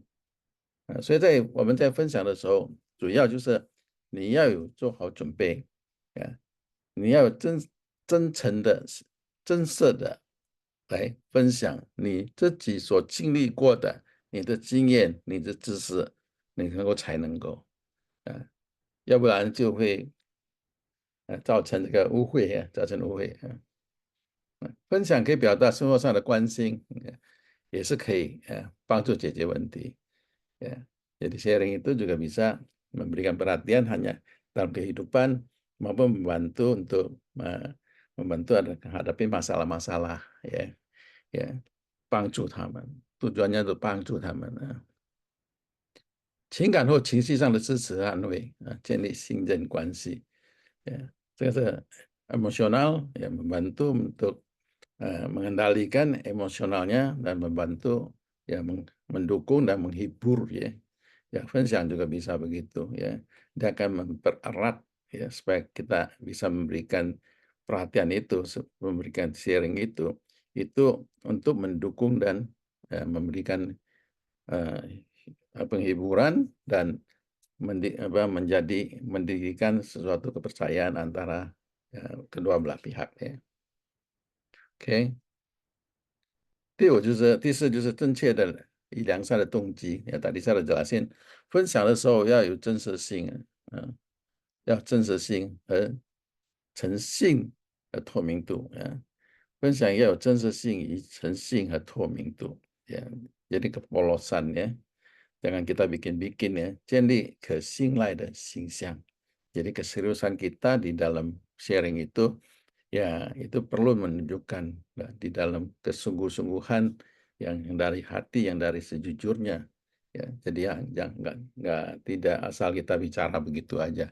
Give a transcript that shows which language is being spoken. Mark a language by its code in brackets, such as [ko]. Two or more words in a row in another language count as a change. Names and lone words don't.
[zh] 所以我们在分享的时候，主要就是你要有做好准备啊，你要有真诚的、真实的来分享你自己所经历过的、你的经验、你的知识，你才能够啊，要不然就会造成这个误会啊，造成误会啊。分享可以表达生活上的关心，也是可以帮助解决问题. [id] Ya, jadi sharing itu juga bisa memberikan perhatian hanya dalam kehidupan maupun membantu untuk membantu menghadapi masalah-masalah ya, ya, [zh] 帮助他们, [id] tujuannya untuk [zh] 帮助他们情感或情绪上的支持和安慰建立信任关系. [id] Ya, [zh] 这个是 [id] emosional ya, membantu untuk mengendalikan emosionalnya dan membantu ya mendukung dan menghibur ya. Ya, 分享 juga bisa begitu ya. Dia akan mempererat ya supaya kita bisa memberikan perhatian itu, memberikan sharing itu untuk mendukung dan memberikan penghiburan dan mendirikan suatu kepercayaan antara kedua belah pihak ya. Oke. [zh] 第五就是第四就是正确的以良善的动机要 [id] tadi saya udah jelasin [zh] 分享的时候要有真实性要真实性和诚信和透明度分享要有真实性与诚信和透明度 [id] ya jadi kepolosan ya jangan kita bikin-bikin ya [zh] 建立可信赖的形象 [id] jadi keseriusan kita di dalam sharing itu ya itu perlu menunjukkan di dalam kesungguh-sungguhan yang dari hati, yang dari sejujurnya. Ya, jadi yang nggak tidak asal kita bicara begitu aja.